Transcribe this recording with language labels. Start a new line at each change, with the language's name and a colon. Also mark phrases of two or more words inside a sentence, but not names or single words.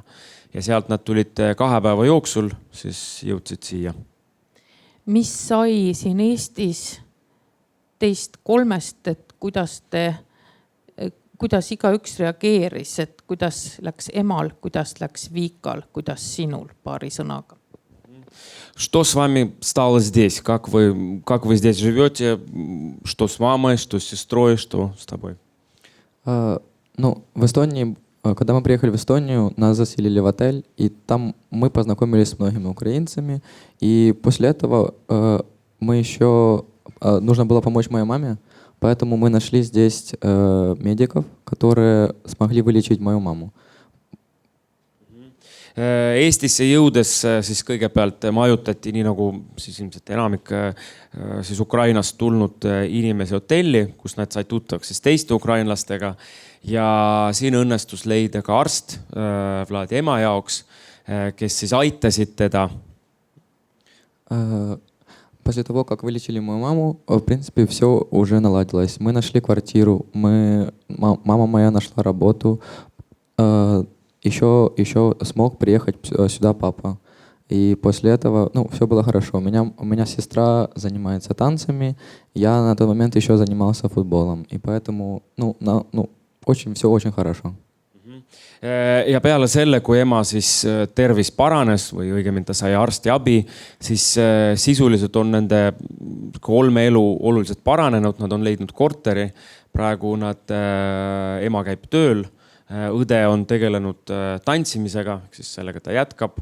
Estonian: Ja sealt nad tulid 2 päeva jooksul, siis jõudsid siia. Mis sai siin Eestis teist 3, et kuidas iga üks reageeris, et kuidas läks emal, kuidas läks Vikal, kuidas sinul paari sõnaga?
Russian: Что с вами стало здесь? Как вы здесь живете? Что с мамой, что с сестрой, что с тобой? В Эстонии, когда мы приехали в Эстонию, нас заселили в отель, и там мы познакомились с многими украинцами. И после этого нужно было помочь моей маме, поэтому мы нашли здесь медиков, которые смогли вылечить мою маму.
Estonian: Eestisse jõudes siis kõigepealt majutati, nii nagu siis ilmselt enamik siis Ukrainast tulnud inimesi hotelli, kus nad said tuttavaks siis teiste ukrainlastega. Ja siin õnnestus leida ka arst Vladi ema jaoks, kes siis aitasid teda.
Russian: После того, как вылечили мою маму, в принципе, все уже наладилось. Мы нашли квартиру, мама моя нашла работу. Еще смог приехать сюда папа. И после этого, все было хорошо. У меня сестра занимается танцами, я на тот момент еще занимался футболом. И поэтому, все очень хорошо.
Estonian: Ja peale selle, kui ema siis tervis paranes või õigemini ta sai arsti abi, siis sisuliselt on nende 3 elu oluliselt paranenud. Nad on leidnud korteri. Praegu ema käib tööl. Õde on tegelenud tantsimisega, siis sellega ta jätkab.